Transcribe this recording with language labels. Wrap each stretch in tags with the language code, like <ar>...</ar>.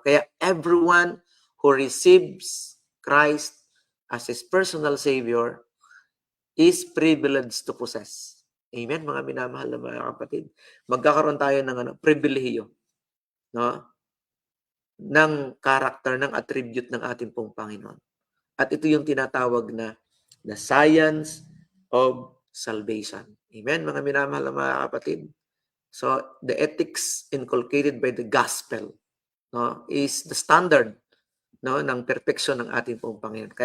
<en>Kaya everyone who receives Christ as his personal Savior is privileged to possess.</en> <tl>Amen, mga minamahal na mga kapatid. Magkakaroon tayo ng pribilehiyo, no? Ng character, ng attribute ng ating pong Panginoon. At ito yung tinatawag na</tl> <en>the science of salvation.</en> <tl>Amen, mga minamahal na mga kapatid.</tl> <en>So, the ethics inculcated by the gospel, no, is the standard, no, ng perfection</en> <tl>ng ating pong Panginoon.</tl>